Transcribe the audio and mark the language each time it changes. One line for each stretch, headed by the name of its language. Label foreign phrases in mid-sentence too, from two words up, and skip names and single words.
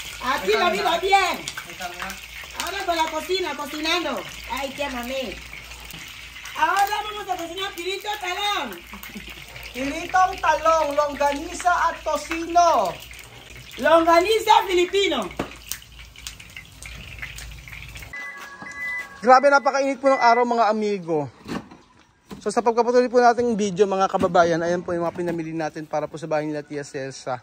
Spanish: Aquí lo digo bien. Ahora con la cocina, cocinando. Ay, qué mami. Ahora vamos a cocinar
Filipino: pilito talong. Pilitong talong, longganisa at tocino.
Spanish: Longaniza filipino.
Filipino: Grabe, napakainit po ng araw mga amigo. So sa pagpapatuloy po nating video mga kababayan, ayan po yung mga pinamili natin para po sa bahay nila Tia Celsa.